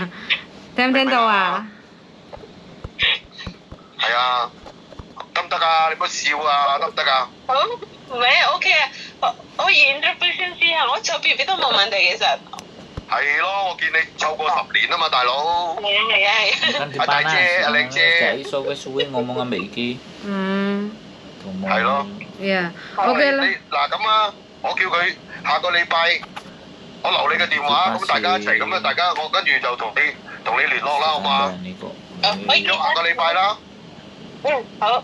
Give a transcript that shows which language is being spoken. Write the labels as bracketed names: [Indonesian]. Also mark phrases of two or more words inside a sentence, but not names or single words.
[Cantonese] 聽唔聽到啊？係啊，得唔得啊？你唔好笑啊，得唔得啊？好，唔係 OK 啊，我演咗杯先試下，我湊 BB 都冇問題其實。係咯，我見你湊過10年啊嘛，大佬。 [Indonesian] Kan di panas, jadi suwe-suwe ngomong sama iki. [Cantonese] 係咯。 [English] Yeah. OK 啦。 [Cantonese] 嗱咁啊，我叫佢下個禮拜，我留你嘅電話，咁大家一齊咁啊，大家我跟住就同你聯絡啦，好嘛？約下個禮拜啦。好。